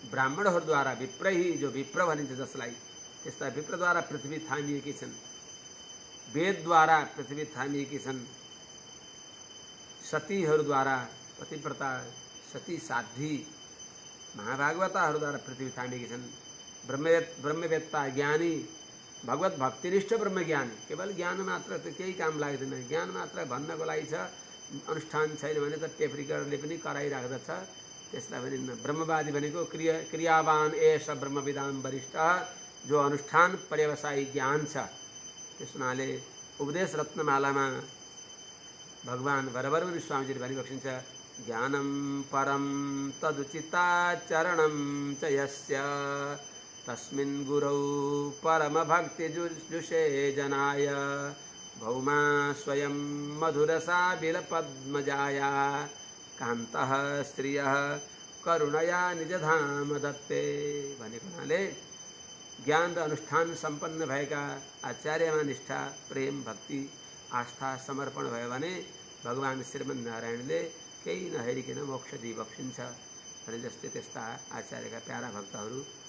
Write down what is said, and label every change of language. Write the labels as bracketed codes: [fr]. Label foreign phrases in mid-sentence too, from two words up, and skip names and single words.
[ne] ब्राह्मणहरूद्वारा विप्रही जो विप्र भनिन्छ जसलाई त्यस्ता विप्रद्वारा पृथ्वी थामिएकी छन्, वेदद्वारा पृथ्वी थामिएकी छन्, सतीहरूद्वारा पतिव्रता सती साध्वी महाभागवताहरूद्वारा पृथ्वी थामिएकी छन्, ब्रह्मवेत्ता ज्ञानी भगवत भक्तिनिष्ठ ब्रह्मज्ञानी। केवल ज्ञान मात्र त केही काम लाग्दैन, ज्ञान मात्र भन्नको लागि छ, अनुष्ठान छैन भने त टेप रिकर्डरले पनि कराइराख्दछ। त्यसलाई पनि ब्रह्मवादी भनेको [sa] क्रियावान एष ब्रह्मविदाम वरिष्ठ, [ne] जो अनुष्ठान पर्यवसायी ज्ञान छ। त्यस हुनाले उपदेश रत्नमालामा भगवान वरवरमुनि स्वामीजीले भनिबक्सिन्छ, [sa] ज्ञानं परं तदुचिताचरणं च यस्य तस्मिन् गुरौ परमभक्तिजुषे जनाय भौमा स्वयं मधुरसा बिलपद्मजाया कान्तः श्रियः करुणया निजधाम दत्ते। [ne] भनेको हुनाले ज्ञान र अनुष्ठान सम्पन्न भएका आचार्यमा निष्ठा, प्रेम, भक्ति, आस्था, समर्पण भयो भने भगवान श्रीमन्नारायणले केही नहेरिकन मोक्ष दिइबक्सिन्छ भने जस्तै त्यस्ता आचार्यका प्यारा भक्तहरू